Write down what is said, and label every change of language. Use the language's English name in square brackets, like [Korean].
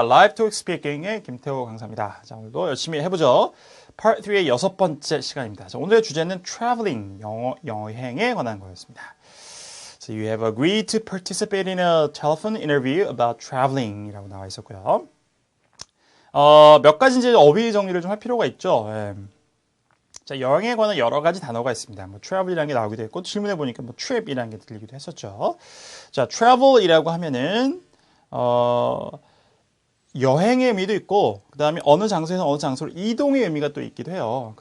[Korean] Live Talk Speaking의 김태호 강사입니다. 자, 오늘도 열심히 해보죠. Part 3의 6번째 시간입니다. 자, 오늘의 주제는 traveling, 여행에 관한 거였습니다. [English] So you have agreed to participate in a telephone interview about traveling [Korean] 이라고 나와 있었고요. 몇 가지 이제 어휘 정리를 좀 할 필요가 있죠. 예. 자, 여행에 관한 여러 가지 단어가 있습니다. 뭐 travel이라는 게 나오기도 했고, 질문해 보니까 뭐 trip이라는 게 들리기도 했었죠. 자, travel이라고 하면은, 여행의 의미도 있고, 그 다음에 어느 장소에서 어느 장소로 이동의 의미가 또 있기도 해요.